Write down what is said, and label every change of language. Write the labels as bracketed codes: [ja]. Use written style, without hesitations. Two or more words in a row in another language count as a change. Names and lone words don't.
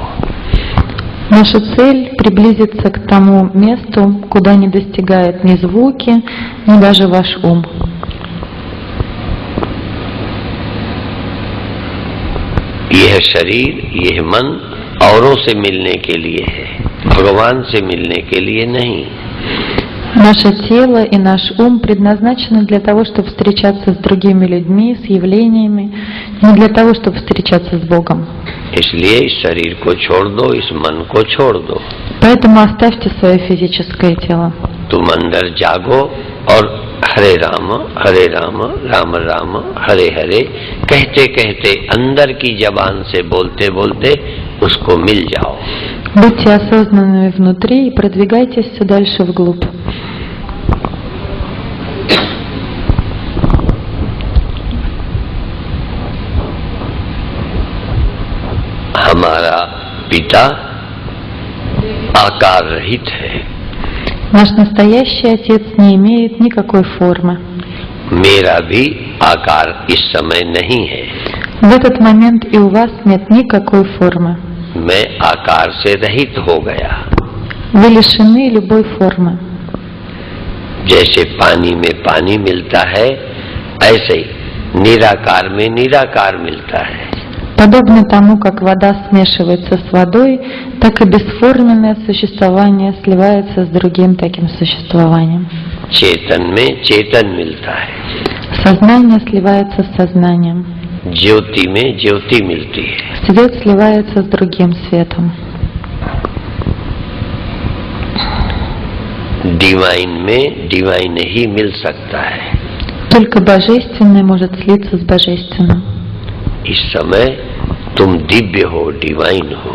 [ru] Наша цель — приблизиться к тому месту, куда не достигают ни звуки, ни даже ваш ум. [hi] यह शरीर, यह मन औरों से मिलने के लिए है, भगवान से मिलने के लिए नहीं। [ru] Наше тело и наш ум предназначены для того, чтобы встречаться с другими людьми, с явлениями, не для того, чтобы встречаться с Богом. [hi] इसलिए इस शरीर को छोड़ दो, इस मन को छोड़ दो। [ru] Поэтому оставьте свое физическое тело. [hi] तुम अंदर जागो और हरे राम राम राम हरे हरे कहते कहते अंदर की जबान से बोलते बोलते उसको मिल जाओ। [ru] Будьте осознанными внутри и продвигайтесь все дальше вглубь. [hi] हमारा पिता आकार रहित है। [ru] Наш настоящий Отец не имеет никакой формы. [hi] मेरा भी आकार इस समय नहीं है। [ru] В этот момент и у вас нет никакой формы. [hi] मैं आकार से रहित हो गया। [ru] Вы лишены любой формы. [hi] जैसे पानी में पानी मिलता है, ऐसे ही निराकार में निराकार मिलता है। [ru] Подобно тому, как вода смешивается с водой, так и бесформенное существование сливается с другим таким существованием. [hi] चेतन में चेतन मिलता है। [ru] Сознание сливается с сознанием. [hi] ज्योति में ज्योति मिलती है। [ru] Свет сливается с другим светом. [hi] डिवाइन में डिवाइन ही मिल सकता है। [ru] Только божественное может слиться с божественным. [hi] इस समय तुम दिव्य हो, डिवाइन हो।